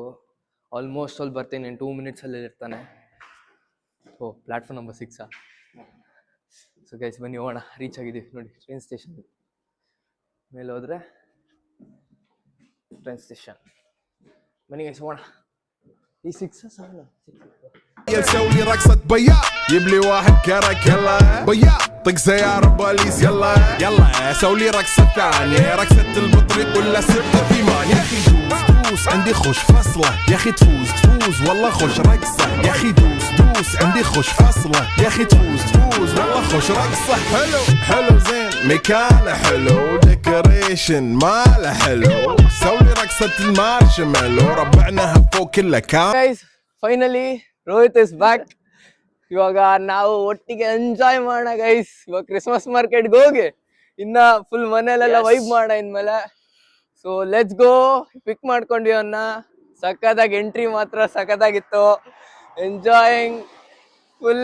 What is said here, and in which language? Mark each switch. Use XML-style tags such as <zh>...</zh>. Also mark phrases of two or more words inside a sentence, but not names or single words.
<kn>ಆಲ್ಮೋಸ್ಟ್ ಅಲ್ಲಿ ಬರ್ತೀನಿ, 2 ಮಿನಿಟ್ಸಲ್ಲಿ ಇರ್ತಾನೆ. ಓ</kn> <en>platform number 6. so guys</en> <kn>ಬನ್ನಿ ಹೋಗೋಣ. ರೀಚ್ ಆಗಿದ್ದೀವಿ ನೋಡಿ</kn> <en>train station.</en> <kn>ಮೇಲೆ ಹೋದ್ರೆ</kn> <en>train station.</en> <kn>ಬನ್ನಿ ಗೈಸ್ ಹೋಗೋಣ. ಈ 6 7</kn> <ar>يسوي لي رقصة بياع، جيب لي واحد كرك يلا بياع، طق سيارة بوليس يلا يلا، سوي لي رقصة ثانية، رقصة البطريق ولا 6 يا اخي دوس عندي خوش فصلة، يا اخي تفوز والله خوش رقصة، يا اخي دوس عندي خوش فصلة، يا اخي تفوز والله خوش رقصة. حلو زين، مكانه حلو، ديكوريشن ماله حلو، سوي لي رقصة المارشميلو، ربعناها فوق كله كام.</ar> <en>guys finally Rohit is back.</en> <kn>ಇವಾಗ ನಾವು ಒಟ್ಟಿಗೆ ಎಂಜಾಯ್ ಮಾಡೋಣ ಗೈಸ್. ಇವಾಗ</kn> <en>Christmas market</en> <kn>ಹೋಗಿ ಇನ್ನ ಫುಲ್ ಮನೇಲೆಲ್ಲ ವೈಬ್ ಮಾಡೋಣ ಇನ್ಮೇಲೆ.</kn> <en>so let's go.</en> <kn>ಪಿಕ್ ಮಾಡ್ಕೊಂಡ್ವಿ ಅವನ್ನ. ಸಖತ್ತಾಗಿ ಎಂಟ್ರಿ ಮಾತ್ರ ಸಖತ್ತಾಗಿತ್ತು.</kn> <en>enjoying full.</en>